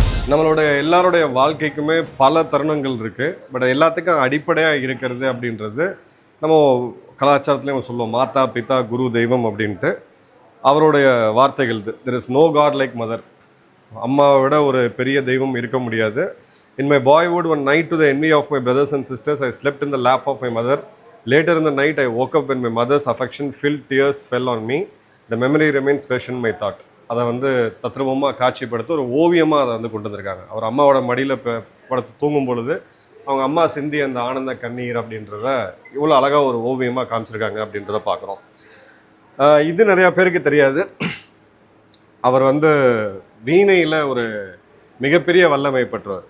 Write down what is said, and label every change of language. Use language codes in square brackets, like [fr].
[ta] நம்மளுடைய எல்லாருடைய வாழ்க்கைக்குமே பல தருணங்கள் இருக்குது. பட் எல்லாத்துக்கும் அடிப்படையாக இருக்கிறது அப்படின்றது நம்ம கலாச்சாரத்துலேயும் சொல்லுவோம், மாதா பிதா குரு தெய்வம் அப்படின்ட்டு. அவருடைய வார்த்தைகள், [en] There is no God like mother. [ta] அம்மாவை விட ஒரு பெரிய தெய்வம் இருக்க முடியாது. [en] In my boyhood one night to the envy of my brothers and sisters I slept in the lap of my mother. Later in the night I woke up when my mother's affection filled tears fell on me. The memory remains fresh in my thought. [ta] அதை வந்து தத்ரூபமாக காட்சிப்படுத்த ஒரு ஓவியமாக அதை வந்து கொண்டு வந்திருக்காங்க. அவர் அம்மாவோட மடியில் படுத்து தூங்கும் பொழுது அவங்க அம்மா சிந்தி அந்த ஆனந்த கண்ணீர் அப்படின்றத இவ்வளோ அழகாக ஒரு ஓவியமாக காமிச்சிருக்காங்க அப்படின்றத பார்க்குறோம். இது நிறையா பேருக்கு தெரியாது. அவர் வந்து வீணையில் ஒரு மிகப்பெரிய வல்லமை பெற்றவர்.